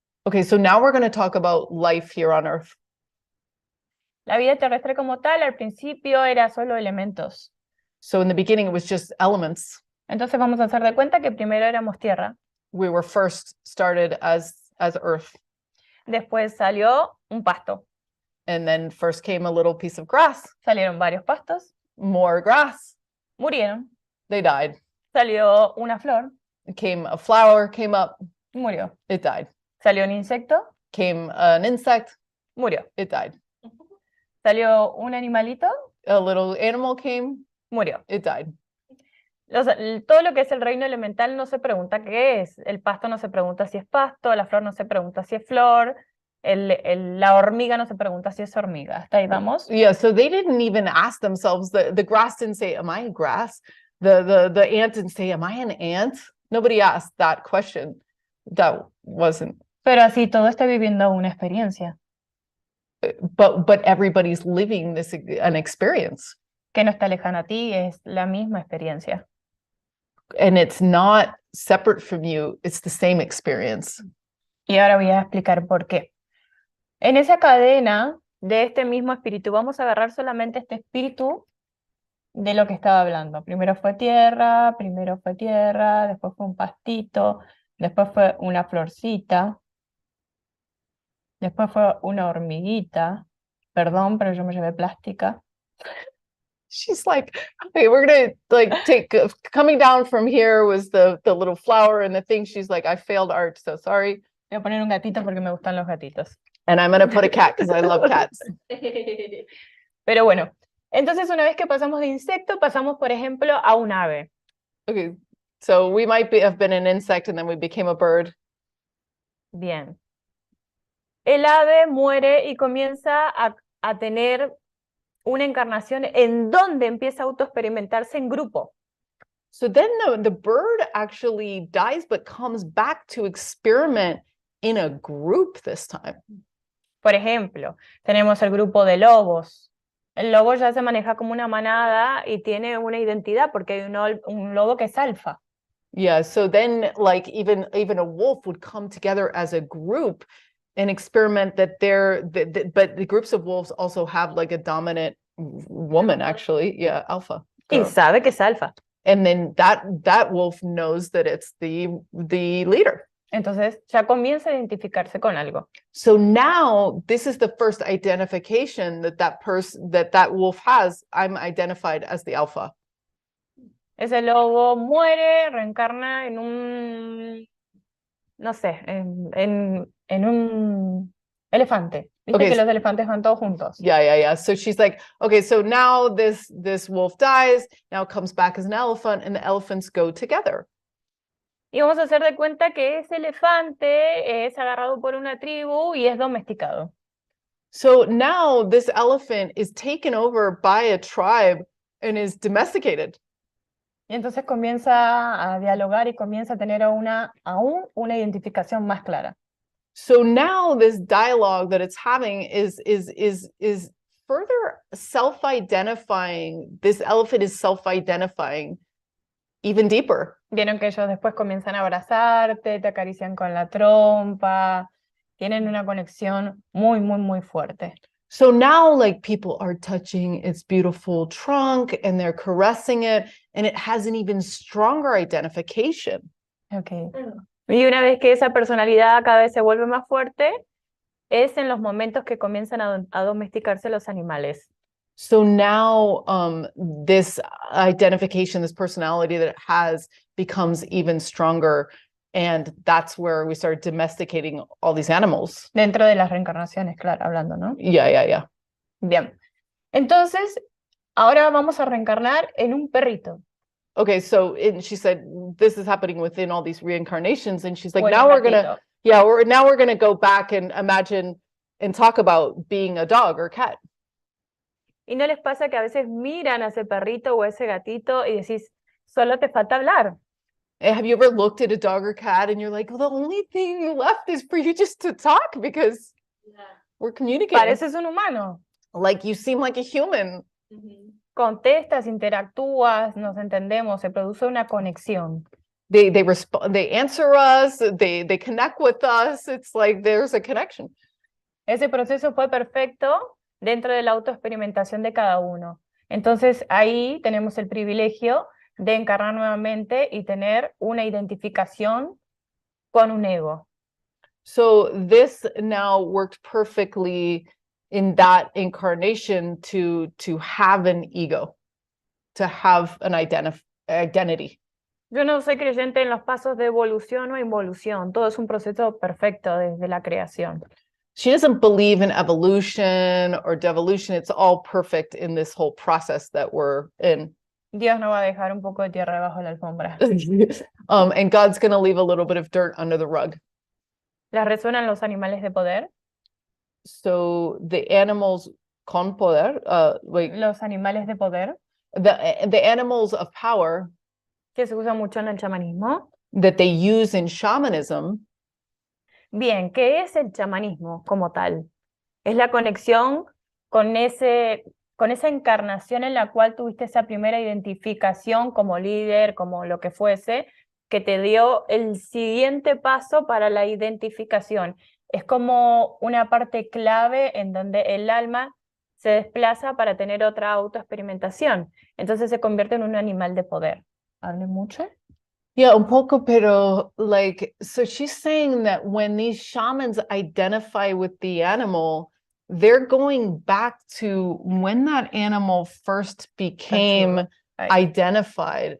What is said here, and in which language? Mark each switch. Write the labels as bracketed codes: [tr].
[en] Okay, so now we're going to talk about life here on Earth. [es] La vida terrestre como tal, al principio era solo elementos. [en] So in the beginning, it was just elements. [es] Entonces vamos a hacer de cuenta que primero éramos tierra, [en] We were first started as Earth, [es] después salió un pasto, [en] and then first came a little piece of grass, [es] salieron varios pastos, [en] more grass, [es] murieron, [en] they died. [es] salió una flor, [en] Came a flower, came up, [es] murió, [en] it died. [es] salió un insecto, [en] Came an insect, [es] murió, [en] it died. [es] salió un animalito, [en] A little animal came, [es] murió. [en] it died. [es] Todo lo que es el reino elemental no se pregunta qué es. El pasto no se pregunta si es pasto, la flor no se pregunta si es flor, la hormiga no se pregunta si es hormiga. ¿Hasta ahí vamos? [en] Yeah, so they didn't even ask themselves. The grass didn't say, "Am I a grass?" The ant didn't say, "Am I an ant?" Nobody asked that question. That wasn't. [es] Pero así todo está viviendo una experiencia [en] But everybody's living an experience, [es] que no está lejana a ti, es la misma experiencia. [en] and it's not separate from you. It's the same experience. [es] Y ahora voy a explicar por qué. En esa cadena de este mismo espíritu, vamos a agarrar solamente este espíritu de lo que estaba hablando. Primero fue tierra, después fue un pastito, después fue una florcita, después fue una hormiguita. Perdón, pero yo me llevé plástica. [en] She's like, okay, we're gonna like take coming down from here was the little flower and the thing. She's like, I failed art, so sorry. [es] Voy a poner un gatito porque me gustan los gatitos. [en] And I'm gonna put a cat because I love cats. [es] Pero bueno, entonces una vez que pasamos de insecto, pasamos, por ejemplo, a un ave. [en] Okay, so we might have been an insect and then we became a bird. [es] Bien. El ave muere y comienza a tener una encarnación en donde empieza a autoexperimentarse en grupo. So then the bird actually dies, but comes back to experiment in a group this time. Por ejemplo, tenemos el grupo de lobos. El lobo ya se maneja como una manada y tiene una identidad porque hay un lobo que es alfa. [en] Yeah, so then like even a wolf would come together as a group and experiment that but the groups of wolves also have like a dominant woman actually, yeah, alpha [es] Y [en] girl. [es] sabe que es alfa. [en] And then that wolf knows that it's the leader. [es] Entonces ya comienza a identificarse con algo. [en] So now this is the first identification that wolf has. I'm identified as the alpha. [es] Ese lobo muere, reencarna en un, no sé, en un elefante. ¿Viste [en] Okay, [es] que los elefantes van todos juntos? [en] Yeah. So she's like, okay, so now this wolf dies, now comes back as an elephant, and the elephants go together. [es] Y vamos a hacer de cuenta que ese elefante es agarrado por una tribu y es domesticado. [en] So now this elephant is taken over by a tribe and is domesticated. [es] Y entonces comienza a dialogar y comienza a tener aún una identificación más clara. [en] So now this dialogue that it's having is further self-identifying. This elephant is self-identifying even deeper. [es] Vieron que ellos después comienzan a abrazarte, te acarician con la trompa, tienen una conexión muy, muy, muy fuerte. [en] So now like people are touching its beautiful trunk and they're caressing it, and it has an even stronger identification. Okay. [es] Y una vez que esa personalidad cada vez se vuelve más fuerte, es en los momentos que comienzan a domesticarse los animales. [en] So now this identification, this personality that it has becomes even stronger. And that's where we start domesticating all these animals. [es] Dentro de las reencarnaciones, claro, hablando, ¿no? [en] Yeah. [es] Bien. Entonces, ahora vamos a reencarnar en un perrito. [en] Okay, so she said this is happening within all these reincarnations, and she's like, [es] O en [en] now [es] un [en] we're gonna go back and imagine and talk about being a dog or cat. [es] ¿Y no les pasa que a veces miran a ese perrito o a ese gatito y decís, solo te falta hablar? [en] Have you ever looked at a dog or cat and you're like, well, the only thing left is for you just to talk because we're communicating. [es] Pareces un humano. [en] Like you seem like a human. [es] Contestas, interactúas, nos entendemos, se produce una conexión. [en] They respond, they answer us, they connect with us. It's like there's a connection. [es] Ese proceso fue perfecto dentro de la autoexperimentación de cada uno. Entonces ahí tenemos el privilegio de encarnar nuevamente y tener una identificación con un ego. [en] So this now worked perfectly in that incarnation to have an ego, to have an identity. [es] Yo no soy creyente en los pasos de evolución o involución, todo es un proceso perfecto desde la creación. [en] She doesn't believe in evolution or devolution. It's all perfect in this whole process that we're in. [es] Dios no va a dejar un poco de tierra debajo de la alfombra. [en] And God's going to leave a little bit of dirt under the rug. [es] ¿Les resuenan los animales de poder? [en] So the animals [es] con poder, Los animales de poder, [en] the animals of power [es] que se usa mucho en el chamanismo. [en] that they use in shamanism. [es] Bien, ¿qué es el chamanismo como tal? Es la conexión con esa encarnación en la cual tuviste esa primera identificación como líder, como lo que fuese, que te dio el siguiente paso para la identificación. Es como una parte clave en donde el alma se desplaza para tener otra autoexperimentación. Entonces se convierte en un animal de poder. ¿Hable mucho? [en] Yeah, [es] un poco, [en] pero like, so she's saying that when these shamans identify with the animal, they're going back to when that animal first became identified.